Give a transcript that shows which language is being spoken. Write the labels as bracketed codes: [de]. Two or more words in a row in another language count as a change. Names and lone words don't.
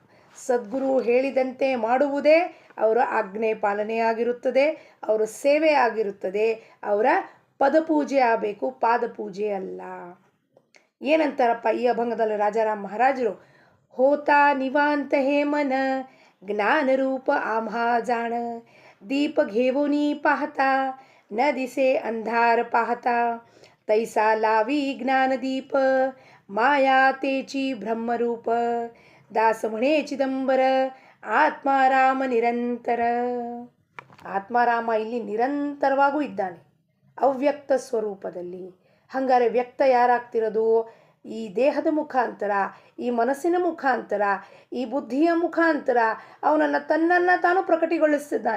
[kn] ಸದ್ಗುರು ಹೇಳಿದಂತೆ ಮಾಡುವುದೇ ಅವರ ಆಜ್ಞೆ ಪಾಲನೆ ಆಗಿರುತ್ತದೆ, ಅವರ ಸೇವೆ ಆಗಿರುತ್ತದೆ, ಅವರ ಪದಪೂಜೆ ಆಗಬೇಕು, ಪಾದಪೂಜೆ ಅಲ್ಲ. ಏನಂತಾರಪ್ಪ ಈ ಅಭಂಗದಲ್ಲಿ ರಾಜಾರಾಮ್ ಮಹಾರಾಜರು? [mr] होता निवांत हेमन ज्ञानरूप आम्हा जाण, दीप घेवोनी पाहता न दिसे अंधार पाहता, तैसा लावी ज्ञानदीप माया तेची ब्रह्मरूप, दास म्हणे चिदंबर आत्माराम निरंतर. [kn] ಆತ್ಮಾರಾಮ ಇಲ್ಲಿ ನಿರಂತರವಾಗೂ ಇದ್ದಾನೆ, ಅವ್ಯಕ್ತ ಸ್ವರೂಪದಲ್ಲಿ. ಹಂಗಾರೆ ವ್ಯಕ್ತ ಯಾರಾಗ್ತಿರೋದು? ಈ ದೇಹದ ಮುಖಾಂತರ, ಈ ಮನಸ್ಸಿನ ಮುಖಾಂತರ, ಈ ಬುದ್ಧಿಯ ಮುಖಾಂತರ ಅವನನ್ನು ತನ್ನನ್ನು ತಾನು ಪ್ರಕಟಗೊಳಿಸ್ತಿದ್ದಾನೆ.